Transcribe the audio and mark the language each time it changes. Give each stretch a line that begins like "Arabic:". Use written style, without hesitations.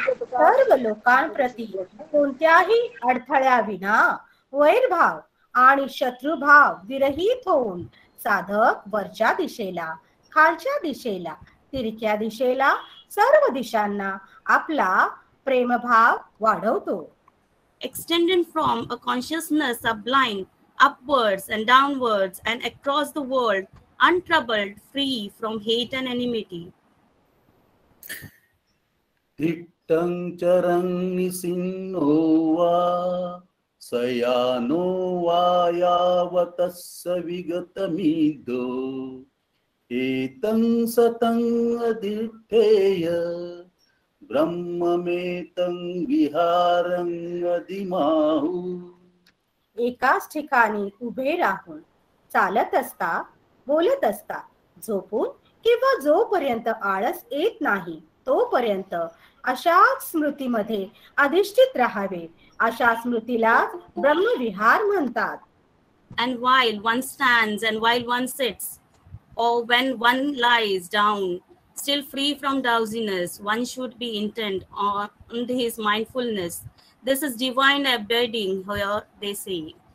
Marathi: सर्व लोकांप्रती कोणत्याही अडथळ्याविना वैरभाव आणि शत्रुभाव विरहित होऊन साधक वरच्या दिशेला, खालच्या दिशेला, तिरक्या दिशेला, सर्व दिशांना आपला प्रेमभाव वाढवतो.
English: Extending from a consciousness sublime upwards and downwards and across the world, untroubled, free from hate and enmity.
Pali: तिष्ठं चरं निसिन्नो वा सयानो वा यावतस्य विगतमिदो एतं सतं अधिष्ठेय ब्रह्ममेतं विहारं अधिमाहु.
Marathi: एकाच ठिकाणी उभे राहून, चालत असता, बोलत असता, झोपून किंवा जोपर्यंत आळस येत नाही तोपर्यंत अशाच स्मृतीमध्ये अधिष्ठित राहावे. अशा स्मृतीलाच ब्रह्मविहार म्हणतात.
English: And while one stands and while one sits, or when one lies down, still free from drowsiness, one should be intent on his mindfulness. This is divine abiding, here they say.